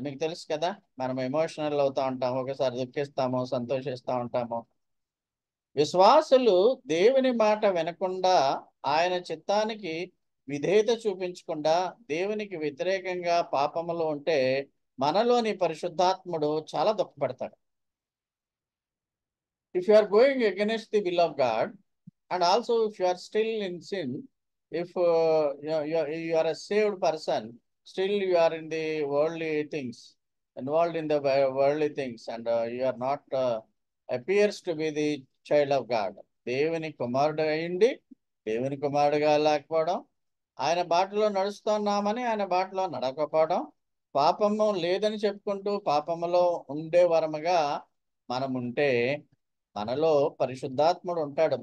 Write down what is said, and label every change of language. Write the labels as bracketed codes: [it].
[te] మీకు తెలుసు కదా, మనం ఎమోషనల్ అవుతా ఉంటాము, ఒకసారి దుఃఖిస్తాము, సంతోషిస్తూ ఉంటాము. విశ్వాసులు దేవుని మాట వినకుండా, ఆయన చిత్తానికి విధేయత చూపించకుండా దేవునికి వ్యతిరేకంగా పాపములో ఉంటే మనలోని పరిశుద్ధాత్ముడు చాలా దుఃఖపడతాడు. [en] If you are going against the will of God, and also if you are still in sin, if you are a saved person, still you are in the worldly things, involved in the worldly things, and you are not appears to be the child of God. [te] దేవుని కుమారుడు అయ్యింది, దేవుని కుమారుడుగా లేకపోవడం, ఆయన బాటలో నడుస్తున్నామని ఆయన బాటలో నడకపోవడం, పాపము లేదని చెప్పుకుంటూ పాపములో ఉండే వరముగా మనం ఉంటే మనలో పరిశుద్ధాత్ముడు ఉంటాడు.